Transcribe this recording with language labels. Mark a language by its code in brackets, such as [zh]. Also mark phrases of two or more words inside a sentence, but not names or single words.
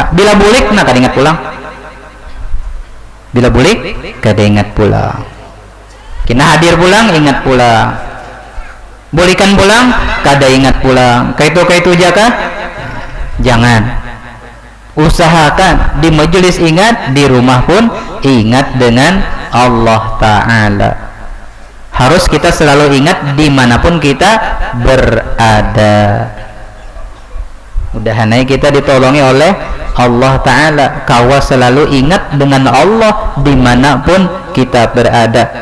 [bjn] Bila bulik, nah kada ingat pulang. Bila bulik, kada ingat pulang. Kena hadir pulang, ingat pulang. Bulikan pulang, kada ingat pulang. Kaitu jaga, jangan. Usahakan di majelis ingat, di rumah pun ingat dengan Allah Ta'ala. [id] Harus kita selalu ingat dimanapun kita berada. [bjn] Mudah-mudahan kita ditolongi oleh Allah Ta'ala. Kawa selalu ingat dengan Allah dimanapun kita berada.